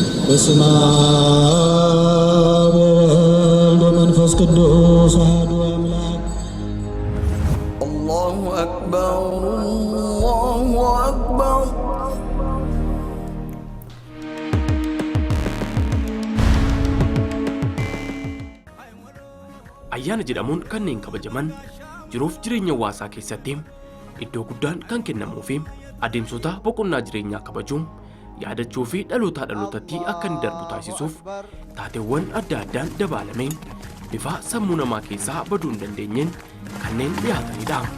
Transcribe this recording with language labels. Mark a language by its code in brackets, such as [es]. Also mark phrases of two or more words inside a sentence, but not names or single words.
[gez] በስመ አብ ወወልድ ወመንፈስ ቅዱስ አሐዱ አምላክ። [ar] الله أكبر الله أكبر። [om] ayyaana jedhamuun kanneen kabajaman jiruuf jireenya hawaasaa keessatti iddoo guddaan kan kennamuufi adeemsota boqonnaa jireenyaa kabajuun yaadachuu fi dhalootaa dhalootatti akka inni darbu taasisuuf taateewwan adda addaan dabalameen bifa sammuu namaa keessaa baduu hin dandeenyeen kanneen dhiyaatanidha.